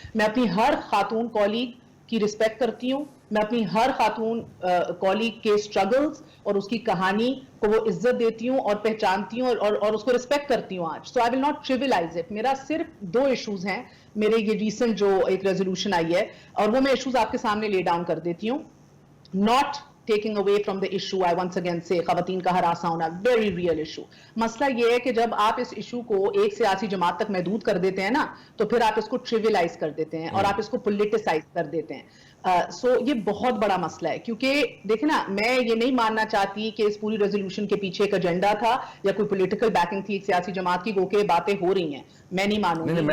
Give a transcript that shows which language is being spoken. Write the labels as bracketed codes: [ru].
[ur] میں اپنی ہر خاتون کولیگ کی رسپیکٹ کرتی ہوں. میں اپنی ہر خاتون کولیگ کے اسٹرگلز اور اس کی کہانی کو وہ عزت دیتی ہوں اور پہچانتی ہوں اور اس کو رسپیکٹ کرتی ہوں آج. [en] So I will not trivialize it. [ur] میرا صرف 2 ایشوز ہیں میرے، یہ ریسنٹ جو ایک ریزولوشن آئی ہے، اور وہ میں ایشوز آپ کے سامنے لے ڈاؤن کر دیتی ہوں. [en] not taking away from the issue, I once again say [ur] خواتین کا ہراساں ہونا [en] very real issue. [ur] مسئلہ یہ ہے کہ جب آپ اس ایشو کو ایک سیاسی جماعت تک محدود کر دیتے ہیں نا، تو پھر آپ اس کو trivialize کر دیتے ہیں اور آپ اس کو politicize کر دیتے ہیں. سو یہ بہت بڑا مسئلہ ہے. کیونکہ دیکھیں نا، میں یہ نہیں ماننا چاہتی کہ اس پوری ریزولوشن کے پیچھے ایک ایجنڈا تھا یا کوئی پولیٹیکل بیکنگ تھی ایک سیاسی جماعت کی. گو کے باتیں ہو رہی ہیں، میں نہیں مانوں گی.